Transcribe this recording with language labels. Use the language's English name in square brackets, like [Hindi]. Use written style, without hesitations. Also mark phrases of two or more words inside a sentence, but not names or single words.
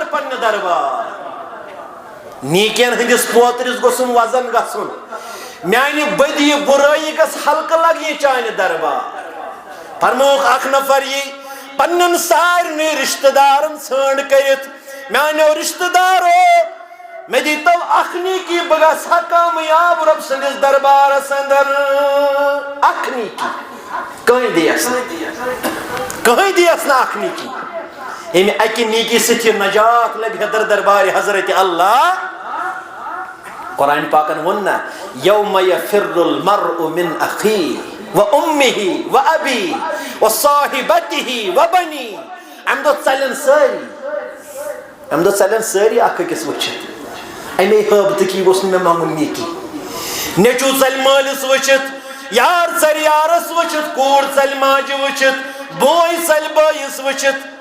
[Kashmiri] پننہِ دربار نیٖکین ہٕنٛدِس پوترِس گوٚژھُم وزن گژھُن میانہِ بدی برٲیی گژھ ہلکہٕ لگنہِ چانہِ دربار فرمووُکھ اکھ نفر یی پننٮ۪ن سارنٕے رشتہٕ دارن ژھانٛڈ کٔرِتھ میانیو رشتہٕ دارو مےٚ دیٖتو اکھ نیٖکی بہٕ گژھٕ ہا کامیاب رۄب سٕنٛدِس دربارس اندر اکھ نیٖکی کٕہٕنۍ دِیس نہٕ اکھ نیٖکی ییٚمہِ اکہِ نیٖکی سۭتۍ یہِ نجات لبہِ ہا دربارِ حضرت اللہ قرآن پاکن ووٚن نا [Arabic] یوم یفر المرء من اخیہ وامہ وابی وصاحبتہ وبنی [Kashmiri] امہِ دۄہ ژلن سٲری اکھ أکِس وٕچھِتھ اَمے حٲبتٕکی گوٚژھ نہٕ مےٚ منٛگُن نیٖکی نیٚچوٗ ژلہِ مٲلِس وٕچھِتھ یار ژلہِ یارس وٕچھِتھ کوٗر ژلہِ ماجہِ وٕچھِتھ بوے ژلہِ بٲیِس وٕچھِتھ